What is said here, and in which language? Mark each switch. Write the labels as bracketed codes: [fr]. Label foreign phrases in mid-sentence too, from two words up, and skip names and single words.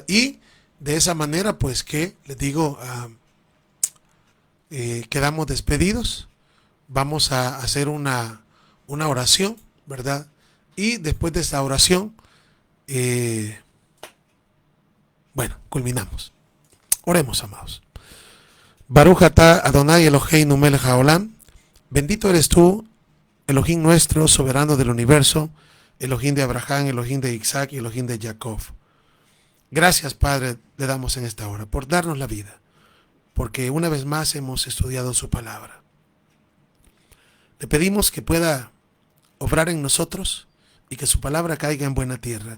[es] Y de esa manera, pues que les digo, quedamos despedidos. Vamos a hacer una oración, ¿verdad? Y después de esta oración, bueno, culminamos. Oremos, amados. [he] ברוך אתה אדוני אלוהינו מלך העולם. [es] Bendito eres tú, Elohim nuestro, soberano del universo, Elohim de Abraham, Elohim de Isaac y Elohim de Jacob. Gracias, Padre, le damos en esta hora por darnos la vida, porque una vez más hemos estudiado su palabra. Le pedimos que pueda obrar en nosotros y que su palabra caiga en buena tierra.